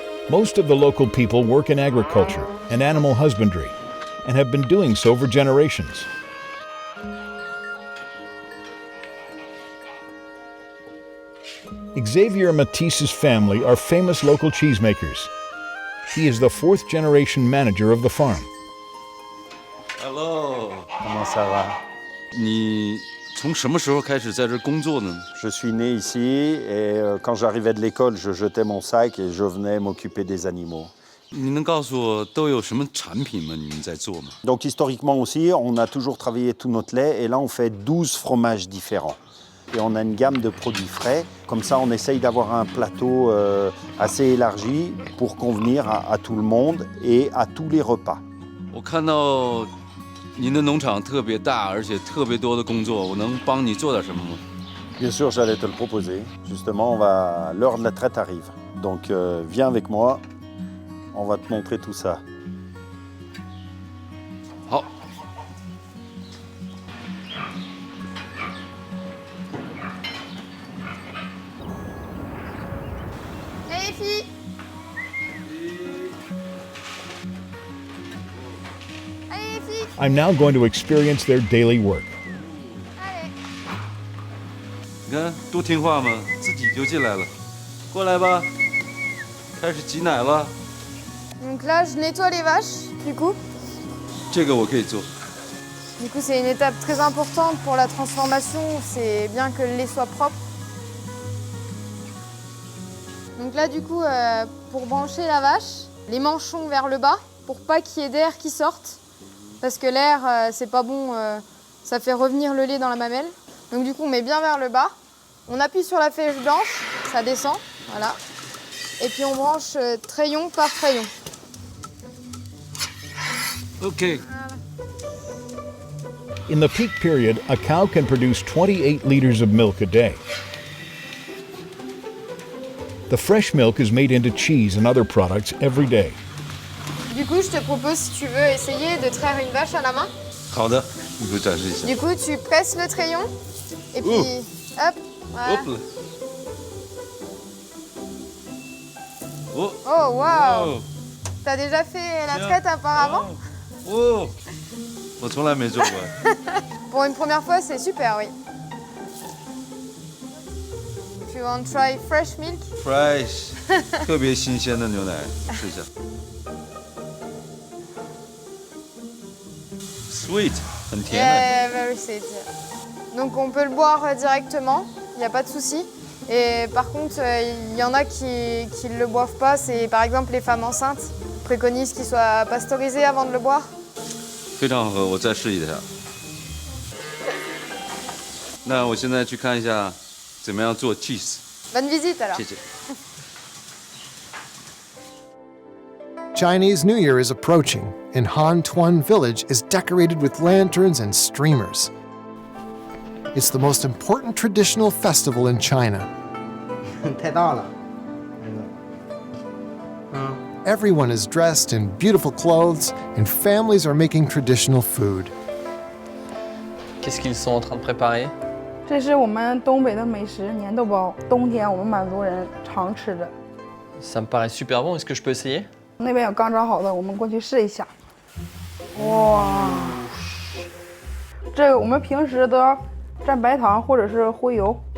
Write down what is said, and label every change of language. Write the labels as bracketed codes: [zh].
[en] Most of the local people work in agriculture and animal husbandry and have been doing so for generations. Xavier Matisse's family are famous local cheesemakers. He is the fourth generation manager of the farm. Hello. [fr] Comment ça va? [zh] 你从什么时候开始在这工作呢？ [fr] Je suis né ici et quand j'arrivais de l'école, je jetais mon sac et je venais m'occuper des animaux. [zh] 你能告诉我都有什么产品吗？你们在做吗？ [fr] Donc historiquement aussi, on a toujours travaillé tout notre lait et là on fait 12 fromages différents. Et on a une gamme de produits frais. Comme ça, on essaye d'avoir un plateau assez élargi pour convenir à tout le monde et à tous les repas. [zh] 我看到您的农场特别大，而且特别多的工作，我能帮你做点什么吗？ [fr] Bien sûr, j'allais te le proposer. Justement, l'heure de la traite arrive. Donc viens avec moi, on va te montrer tout ça. [zh] 好。 [fr] Allez les filles. Allez les filles. [en] I'm now going to experience their daily work. [zh] 你看多听话嘛，自己就进来了。过来吧，开始挤奶了。 [fr] Donc là, je nettoie les vaches, du coup. [zh] 这个我可以做。 [fr] Du coup, c'est une étape très importante pour la transformation. C'est bien que le lait soit propre. Donc là, du coup, pour brancher la vache, les manchons vers le bas, pour pas qu'il y ait d'air qui sorte. Parce que l'air, c'est pas bon, ça fait revenir le lait dans la mamelle. Donc du coup, on met bien vers le bas. On appuie sur la flèche blanche, ça descend, voilà. Et puis on branche treillon par treillon. OK。 [en] In the peak period, a cow can produce 28 liters of milk a day. The fresh milk is made into cheese and other products every day. [fr] Du coup, je te propose, si tu veux, essayer de traire une vache à la main. [zh] 好的，你给我展示一下。 [fr] Du coup, tu presses le treillon et puis hop, voilà. Hop là. Oh. Oh, waouh! Oh. T'as déjà fait la traite auparavant? [zh] Oh. 我从来没做过。 [fr] Pour une première fois, c'est super, oui. [en] If you want to try fresh milk? [zh] Fresh， 特别新鲜的牛奶，试一下。 Sweet， 很甜的。 [en] Yeah, very sweet. [fr] Donc on peut le boire directement, il n'y a pas de souci. Et par contre, il y en a qui ne le boivent pas. C'est par exemple les femmes enceintes préconisent qu'ils soient pasteurisés avant de le boire. [zh] 非常好喝，我再试一下。那我现在去看一下怎么样做 cheese。 [fr] Bonne visite alors. [zh] 谢谢。 [en] Chinese New Year is approaching, and Hantun village is decorated with lanterns and streamers. It's the most important traditional festival in China. [zh] 太大了。 [en] Everyone is dressed in beautiful clothes, and families are making traditional food. [fr] Qu'est-ce qu'ils sont en train de préparer? [zh] 这是我们东北的美食粘豆包，冬天我们满族人常吃的。 [fr] Ça me paraît super bon, est-ce que je peux essayer? [zh] 那边有刚炸好的，我们过去试一下。哇，这个我们平时都要蘸白糖或者是灰油。